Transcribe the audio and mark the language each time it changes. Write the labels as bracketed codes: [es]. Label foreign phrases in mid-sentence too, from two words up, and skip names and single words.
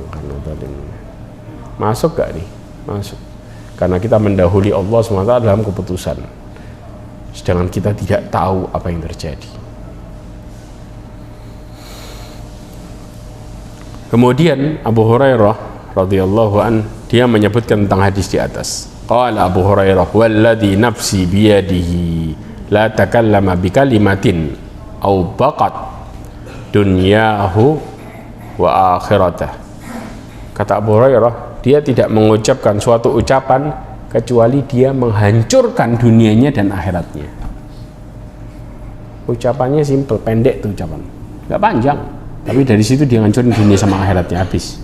[id] Karena tadi masuk gak nih? Masuk, karena kita mendahului Allah SWT dalam keputusan, sedangkan kita tidak tahu apa yang terjadi. Kemudian Abu Hurairah [ar] رضي الله عن, [id] dia menyebutkan tentang hadis di atas. [ar] قال أبو هريرة, والذي نفسي بيده لا تكلم بكلمة أوبقت دنياه وآخرته. [id] Kata Abu Hurairah, dia tidak mengucapkan suatu ucapan kecuali dia menghancurkan dunianya dan akhiratnya. Ucapannya simple, pendek tuh ucapan, nggak panjang, tapi dari situ dia ngancurin dunia sama akhiratnya habis.